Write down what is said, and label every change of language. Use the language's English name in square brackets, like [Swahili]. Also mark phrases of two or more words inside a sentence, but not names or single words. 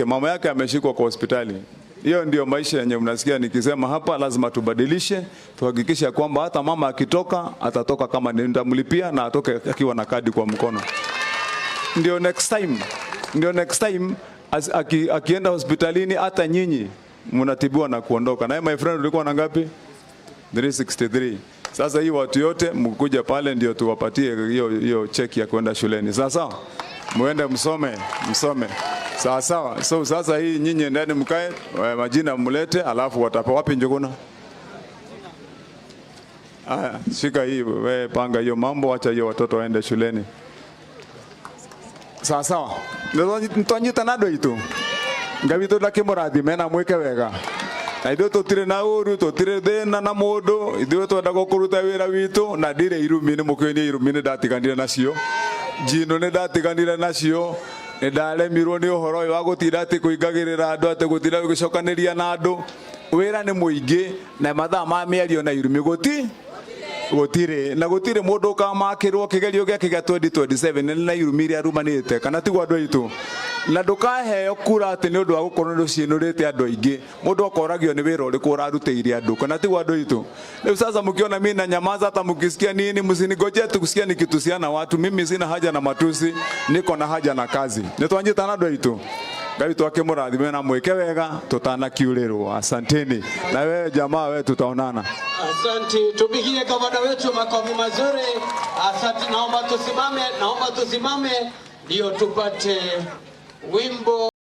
[Swahili] Mama yake ameshikwa kwa hospitali. Hiyo ndio maisha yenye mnasikia nikisema hapa. Lazima tubadilishe, tuhakikisha kwamba hata mama akitoka atatoka kama nitamlipia na atoke akiwa na kadi kwa mkono. Ndio [English] next time [Swahili] akienda hospitalini hata nyinyi mnatibiwa na kuondoka. Na [English] my friend [Swahili] ulikuwa na ngapi? 363. Sasa hii watu yote mkuja pale ndio tuwapatie hiyo cheki ya kwenda shuleni. Sasa muende msome. Sawa. So sasa hii nyinyi ndani mkae, majina mlete, alafu watapa wapi Njuguna? Shika hii, wewe panga hiyo mambo, acha hiyo watoto waende shuleni. [Kikuyu] Sawa. Ntonyita nado itu. Ngabito dake morathime na mweke wega. Na ithuĩ tũtirĩ na ũru, tũtirĩ thĩna na mũndũ, ithuĩ twendaga kũruta wĩra witũ, na ndirĩ irumi nĩ mũkĩonie irumi nĩ ndatiganire nacio. Njino nĩ ndatiganire nacio, nĩ ndaremirwo nĩ ũhoro ũyũ wa gũtinda atĩ kũingagĩrĩra andũ, atĩ gũtinda gũcokanĩria na andũ. Wĩra nĩ mũingĩ na mathaa ma mĩario na irumi gũtirĩ na gũtirĩ mũndũ ũkamakĩrwo kĩgerio gĩake gĩa 2027 na irumi iria arumanĩte, kana tiguo andũ aitũ. Na ndũkaheo kura atĩ nĩ ũndũ wa gũkorwo nĩ ũciinũrĩte andũ aingĩ. Mũndũ akoragio nĩ wĩra ũrĩkũ ũrarutĩire andũ, kana tiguo andũ aitũ. [Swahili] Leo sasa mkiona mimi na nyamaza, hata mkisikia nini msinigojee tukusikia nikitusiana watu. Mimi sina haja na matusi, niko na haja na kazi. [Kikuyu] Nĩtwanjĩtana andũ aitũ. Ngai twake mũrathime na mwĩke wega tutanakiurĩrwo. [Swahili] Asanteni. Na wewe jamaa, wewe tutaonana. Asante, tupigie gavana wetu makofi mazuri. Asante, naomba tusimame ndio tupate wimbo.